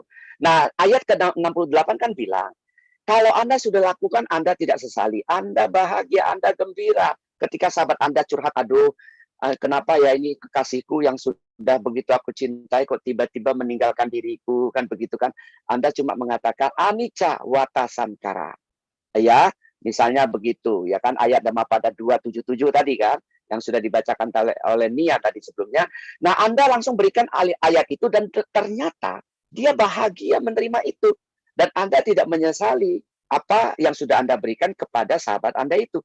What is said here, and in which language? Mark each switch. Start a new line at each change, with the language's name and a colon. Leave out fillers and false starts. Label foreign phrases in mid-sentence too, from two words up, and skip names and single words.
Indonesian: Nah, ayat ke-68 kan bilang, kalau Anda sudah lakukan, Anda tidak sesali, Anda bahagia, Anda gembira. Ketika sahabat Anda curhat, aduh, kenapa ya ini kekasihku yang sudah begitu aku cintai kok tiba-tiba meninggalkan diriku, kan begitu kan. Anda cuma mengatakan,
Pali: anicca wata sankara.
Indonesian: Ya, misalnya begitu, ya kan, ayat Dhammapada 277 tadi kan, yang sudah dibacakan oleh Nia tadi sebelumnya. Nah, Anda langsung berikan ayat itu dan ternyata dia bahagia menerima itu. Dan Anda tidak menyesali apa yang sudah Anda berikan kepada sahabat Anda itu.